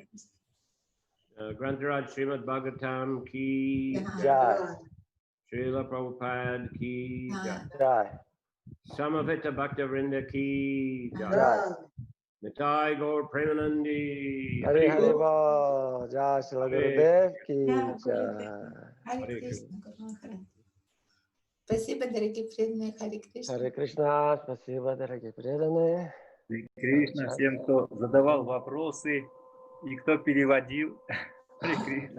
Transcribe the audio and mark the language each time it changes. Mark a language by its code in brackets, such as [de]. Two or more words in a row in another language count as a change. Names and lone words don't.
[hi] ग्रन्थराज श्रीमद्भागवतम् की Jai. श्रील प्रभुपाद की Jai. समवित भक्तिविनोद की Jai. निताइ गौर प्रेमानन्दी. हरे हरिबोल। जय श्रील गुरुदेव की [ru] Харе Кришна, Гуру. Спасибо, дорогие преданные. Харе Кришна. Харе Кришна, спасибо, дорогие преданные. Харе Кришна всем, кто задавал вопросы и кто переводил. Харе Кришна.